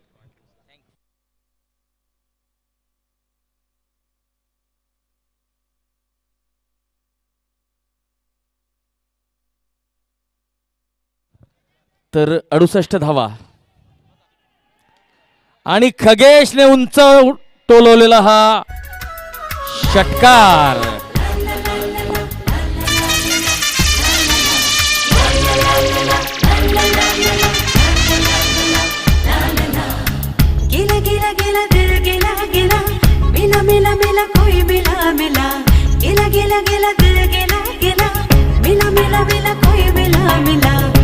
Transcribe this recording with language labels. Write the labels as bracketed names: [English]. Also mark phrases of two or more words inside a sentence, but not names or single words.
[Marathi] तर 68 धावा. आणि खगेशने उंच टोलवलेला हा षटकार. [Hindi] गिला गिला गिला दिल गिला गिला मिला मिला मिला कोई मिला मिला गिला गिला गिला दिल गिला गिला मिला मिला मिला कोई मिला मिला